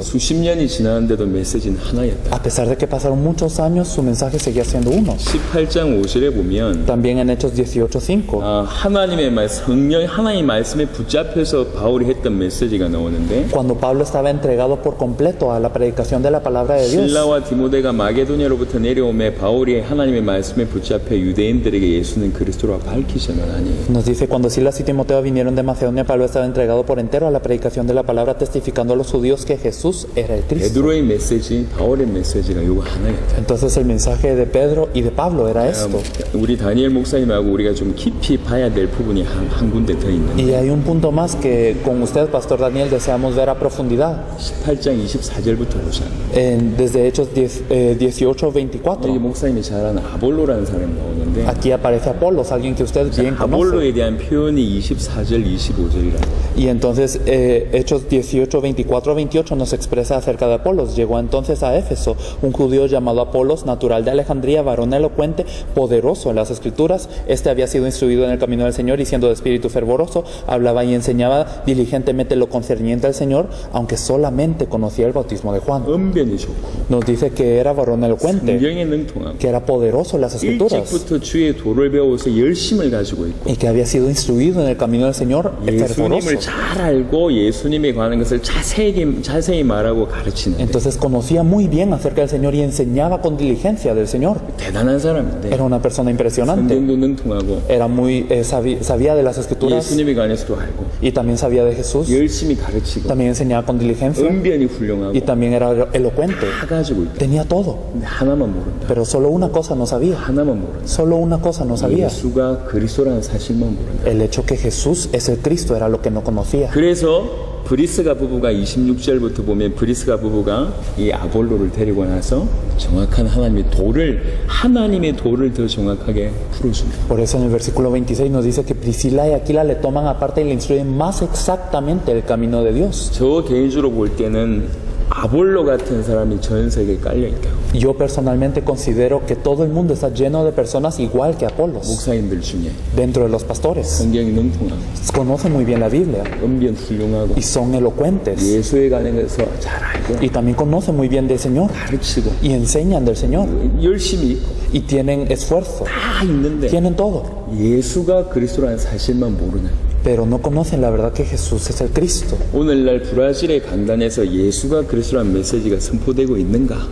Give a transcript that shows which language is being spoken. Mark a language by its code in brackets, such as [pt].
[ko] 수십 년이 지났는데도 메시지는 하나였다. [es] A pesar de que pasaron muchos años, su mensaje seguía siendo uno. [ko] 18장 5절에 보면 [es] También en Hechos 18:5, [ko] 하나님의 말, 성령 하나님 말씀에 붙잡혀서 바울이 했던 메시지가 나오는데 [es] cuando Pablo estaba entregado por completo a la predicación de la palabra de Dios, [ko] 실라와 디모데가 마게도냐로부터 내려오매 바울이 하나님의 말씀에 붙잡혀 유대인들에게 예수는 그리스도라 밝히 전하니. [es] nos dice, cuando Silas y Timoteo vinieron de Macedonia, Pablo estaba entregado por entero a la predicación de la palabra, testificando a los judíos que Jesús era el Cristo. [ko] 베드로의 메시지, 바울의 메시지가 이거 하나였다. [es] Entonces el mensaje de Pedro y de Pablo era esto. [ko] 우리 다니엘 목사님하고 우리가 좀 깊이 봐야 될 부분이 한 군데 더 있는데 [es] Y hay un punto más que con usted, Pastor Daniel, deseamos ver a profundidad. [ko] 18장 24절부터 보자. [es] Desde Hechos 18, [ko] 여기 [es] 24. [ko] 목사님이 잘 아는 아볼로라는 사람이 나오는데 [es] Aquí aparece Apolos, alguien que usted bien conoce. [ko] 아볼로에 대한 표현이 24절, 25절이라. [es] Y entonces Hechos 18, 24, 28 nos expresa acerca de Apolos. Llegó entonces a Éfeso un judío llamado Apolos, natural de Alejandría, varón elocuente, poderoso en las escrituras. Este había sido instruido en el camino del Señor y siendo de espíritu fervoroso, hablaba y enseñaba diligentemente lo concerniente al Señor, aunque solamente conocía el bautismo de Juan. [ko] 언변이 좋고 [es] Nos dice que era varón elocuente, [ko] 성경에 능통하고 [es] que era poderoso en las escrituras [ko] 일찍부터 주의 도를 배워서 열심을 가지고 있고 [es] y que había sido instruido en el camino del Señor, fervoroso. [ko] 예수님을 잘 알고 예수님에 관한 것을 자세히 말하고 가르치는데 [es] Entonces conocía muy bien acerca del Señor y enseñaba con diligencia del Señor. [ko] 대단한 사람인데 [es] Era una persona impresionante. [ko] 성경도 능통하고 [es] Era muy sabía de las escrituras [ko] 예수님에 관해서도 알고 [es] y también sabía de Jesús. [ko] 열심히 가르치고 [es] También enseñaba con diligencia [ko] 언변이 훌륭하고 [es] y también era elocuente. [ko] 다 가지고 있다. [es] Tenía todo, [ko] 근데 하나만 모른다. [es] pero solo una cosa no sabía. [ko] 하나만 모른다. [es] Solo una cosa no sabía. [ko] 예수가 그리스도라는 사실만 모른다. [es] El hecho que Jesús es el Cristo era lo que no conocía. [ko] 그래서 브리스가 부부가 26절부터 보면 브리스가 부부가 이 아볼로를 데리고 나서 정확한 하나님의 도를 더 정확하게 풀어줍니다. [es] Por eso en el versículo 26 nos dice que Priscila y Aquila le toman aparte y le instruyen más exactamente el camino de Dios. [ko] 저 개인적으로 볼 때는 아볼로 같은 사람이 전 세계에 깔려 있다고. [es] Yo personalmente considero que todo el mundo está lleno de personas igual que Apolos. [ko] 목사님들 중에 [es] Dentro de los pastores, [ko] 성경이 능통하고 [es] conocen muy bien la Biblia [ko] 언변 훌륭하고 [es] y son elocuentes [ko] 예수에 관해서 잘 알고 [es] y también conocen muy bien del Señor [ko] 가르치고 [es] y enseñan del Señor [ko] 열심히 있고 [es] y tienen esfuerzo, [ko] 다 있는데 [es] tienen todo, [ko] 예수가 그리스도라는 사실만 모르는 [es] pero no conocen la verdad que Jesús es el Cristo. [ko] 오늘날 브라질의 강단에서 예수가 그리스도라는 메시지가 선포되고 있는가?